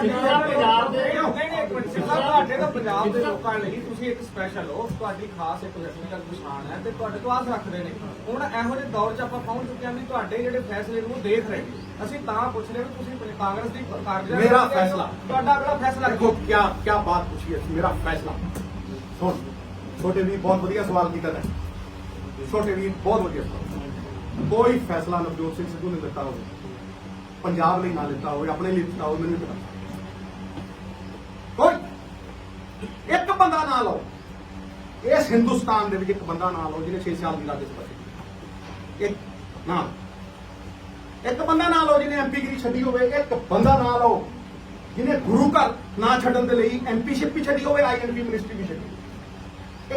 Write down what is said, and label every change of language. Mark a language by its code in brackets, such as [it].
[pa] ਸਿੱਧੂ ਸਾਹਿਬ ਪੰਜਾਬ ਦੇ ਨਹੀਂ ਇੱਕ ਮਿੰਟ ਸਿੱਧੂ ਸਾਹਿਬ ਤੁਹਾਡੇ ਤਾਂ ਪੰਜਾਬ ਦੇ ਲੋਕਾਂ ਲਈ ਤੁਸੀਂ ਇੱਕ ਸਪੈਸ਼ਲ ਹੋ, ਤੁਹਾਡੀ ਖਾਸ ਇੱਕ ਵਿਅਕਤੀਗਤ ਪਛਾਣ ਹੈ ਤੇ ਤੁਹਾਡੇ ਤੋਂ ਆਸ ਰੱਖਦੇ ਨੇ। ਹੁਣ ਇਹੋ ਜਿਹੇ ਦੌਰ 'ਚ ਆਪਾਂ ਪਹੁੰਚ ਚੁੱਕੇ ਹਾਂ ਵੀ ਤੁਹਾਡੇ ਜਿਹੜੇ ਫੈਸਲੇ ਨੂੰ ਦੇਖ ਰਹੇ ਨੇ। ਅਸੀਂ ਤਾਂ ਪੁੱਛ ਰਹੇ ਵੀ ਤੁਸੀਂ ਕਾਂਗਰਸ ਦੀ ਕਾਰਜਕਾਰੀ ਮੇਰਾ ਫੈਸਲਾ। ਤੁਹਾਡਾ ਅਗਲਾ ਫੈਸਲਾ [hi] ਦੇਖੋ क्या बात पूछी है, मेरा फैसला सुन। छोटे वीर बहुत बढ़िया सवाल किया है, छोटे वीर बहुत बढ़िया सवाल। [pa] कोई फैसला नवजोत सिंह सिद्धू ने लिता हो, पंजाब ਲਈ ਨਾ ਲਿੱਤਾ ਹੋਵੇ, ਆਪਣੇ ਲਈ ਲਿੱਤਾ ਹੋਵੇ, ਮੈਨੂੰ ਨਹੀਂ ਪਤਾ। ਕੋਈ ਇੱਕ ਬੰਦਾ ਨਾ ਲਓ ਇਸ ਹਿੰਦੁਸਤਾਨ ਦੇ ਵਿੱਚ, ਇੱਕ ਬੰਦਾ ਨਾ ਲਓ ਜਿਹਨੇ 6 ਸਾਲ ਦੀ ਰਾਜ ਸਭਾ ਕੀਤੀ। ਇੱਕ ਨਾ, ਇੱਕ ਬੰਦਾ ਨਾ ਲਓ ਜਿਹਨੇ ਐਮਪੀਗਿਰੀ ਛੱਡੀ ਹੋਵੇ, ਇੱਕ ਬੰਦਾ ਨਾ ਲਓ ਜਿਹਨੇ ਗੁਰੂ ਘਰ ਨਾ ਛੱਡਣ ਦੇ ਲਈ ਐਮਪੀਸ਼ਿਪ ਵੀ ਛੱਡੀ ਹੋਵੇ, ਆਈਐਨਪੀ ਮਿਨਿਸਟਰੀ ਵੀ ਛੱਡੀ।